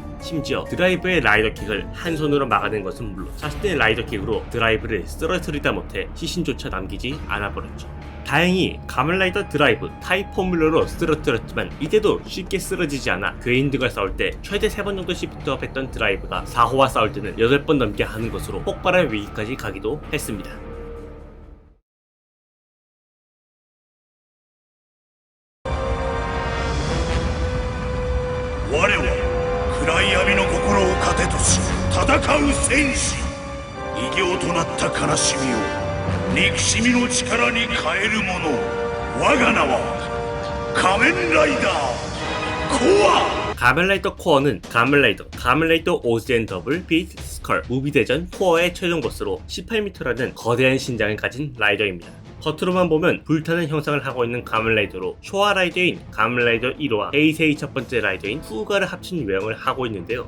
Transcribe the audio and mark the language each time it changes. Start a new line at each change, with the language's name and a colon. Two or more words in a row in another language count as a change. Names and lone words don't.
Korean: 심지어 드라이브의 라이더킥을 한 손으로 막아낸 것은 물론 자신의 라이더킥으로 드라이브를 쓰러뜨리다 못해 시신조차 남기지 않아버렸죠. 다행히 가면라이더 드라이브 타입 포뮬러로 쓰러뜨렸지만 이때도 쉽게 쓰러지지 않아 괴인들과 싸울 때 최대 3번 정도씩 비트업했던 드라이브가 4호와 싸울 때는 8번 넘게 하는 것으로 폭발할 위기까지 가기도 했습니다.
Japanese: 暗闇の心を糧とし戦う戦士、異形となった悲しみを憎しみの力に変える者、我が名は仮面ライダーコア。
Korean: 가면라이더 코어는 가면라이더 오즈앤 더블 비트 스컬 무비 대전 코어의 최종 보스로 18m라는 거대한 신장을 가진 라이더입니다. 겉으로만 보면 불타는 형상을 하고 있는 가면라이더로 쇼와 라이더인 가면라이더 1호와 헤이세이 첫 번째 라이더인 후가를 합친 외형을 하고 있는데요.